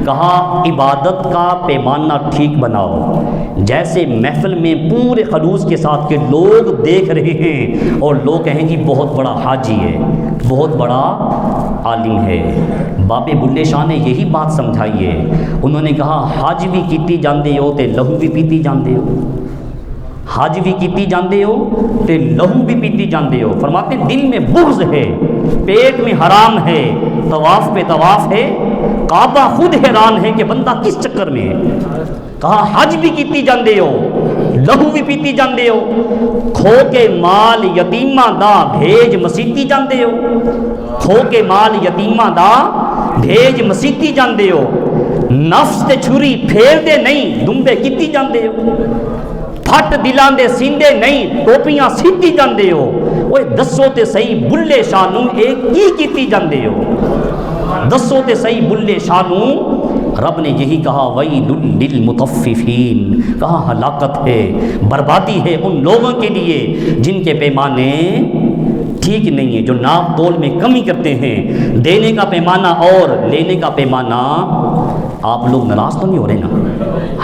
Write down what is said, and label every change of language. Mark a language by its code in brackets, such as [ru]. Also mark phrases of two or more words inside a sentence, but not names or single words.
[ur] کہا عبادت کا پیمانہ ٹھیک بناؤ، جیسے محفل میں پورے خلوص کے ساتھ کہ لوگ دیکھ رہے ہیں اور لوگ کہیں گی بہت بڑا حاجی ہے، بہت بڑا عالم ہے۔ بابے بلے شاہ نے یہی بات سمجھائی ہے، انہوں نے کہا [pa] حج بھی کیتی جاندے ہو تے لہو بھی پیتی جاندے ہو، حج بھی کیتی جاندے ہو تے لہو بھی پیتی جاندے ہو۔ [ur] فرماتے ہیں دل میں بغض ہے، پیٹ میں حرام ہے، طواف پہ طواف ہے، کعبہ خود حیران ہے کہ بندہ کس چکر میں ہے۔ [pa] کہا حج بھی کیتی جاندے ہو، لہو بھی پیتی جاندے ہو، کھو کے مال یتیماں دا بھیج مسیتی جاندے ہو، کھو کے مال یتیماں دا بھیج مسیتی جاندے ہو، نفس تے چھری پھیر دے نہیں دمبے کیتی جاندے ہو، پھٹ دلاں دے سیندے نہیں ٹوپیاں سیتی جاندے ہو۔ اوے دسو تے صحیح بلے شاہ نوں اے کی کیتی جاندے ہو، دسو تے صحیح بلے شاہ نوں۔ [ur] رب نے یہی کہا [ar] ویل للمطففین، [ur] کہا ہلاکت ہے، بربادی ہے ان لوگوں کے لیے جن کے پیمانے ٹھیک نہیں ہے، جو ناپ تول میں کمی کرتے ہیں، دینے کا پیمانہ اور لینے کا پیمانہ۔ آپ لوگ ناراض تو نہیں ہو رہے نا؟